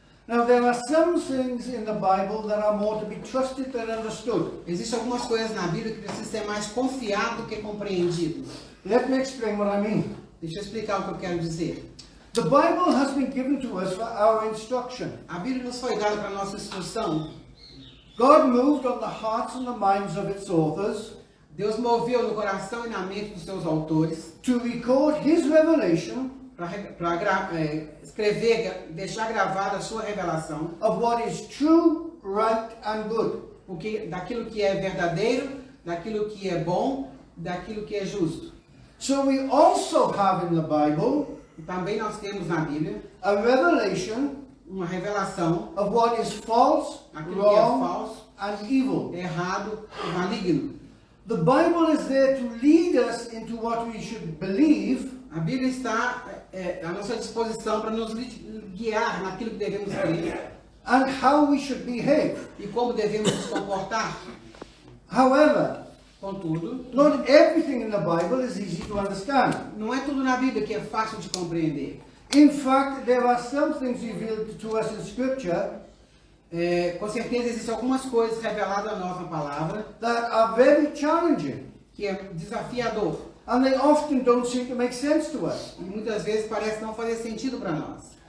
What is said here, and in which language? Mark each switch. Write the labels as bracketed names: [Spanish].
[English] Now there are some things in the Bible that are more to be trusted than understood. [Portuguese] Existem algumas coisas na Bíblia que precisam ser mais confiado do que compreendido. [English] Let me explain what I mean. [Portuguese] Deixa eu explicar o que eu quero dizer. [English] The Bible has been given to us for our instruction. [Portuguese] A Bíblia nos foi dada para a nossa instrução. [English] God moved on the hearts and the minds of its authors [Portuguese] Deus moveu no coração e na mente dos seus autores [English] to record His revelation [Portuguese] para escrever, deixar gravada a sua revelação [English] of what is true, right, and good. [Portuguese] daquilo que é verdadeiro, daquilo que é bom, daquilo que é justo. [English] So we also have in the Bible [Portuguese] E também nós temos na Bíblia [English] a revelation [Portuguese] uma revelação [English] of what is false, [Portuguese] daquilo que é [English] wrong, [Portuguese] falso, [English] and evil. [Portuguese] errado e maligno. [English] The Bible is there to lead us into what we should believe [Portuguese] A Bíblia está à nossa disposição para nos guiar naquilo que devemos crer [English] and how we should behave. [Portuguese] e como devemos nos comportar. [English] However, [Portuguese] Contudo, [English] not everything in the Bible is easy to understand. [Portuguese] não é tudo na Bíblia que é fácil de compreender. [English] In fact, there are some things revealed to us in Scripture [Portuguese] Com certeza existem algumas coisas reveladas a nós na palavra [English] that are very challenging, [Portuguese] que é desafiador [English] and they often don't seem to make sense to us. [Portuguese] e muitas vezes parece não fazer sentido para nós.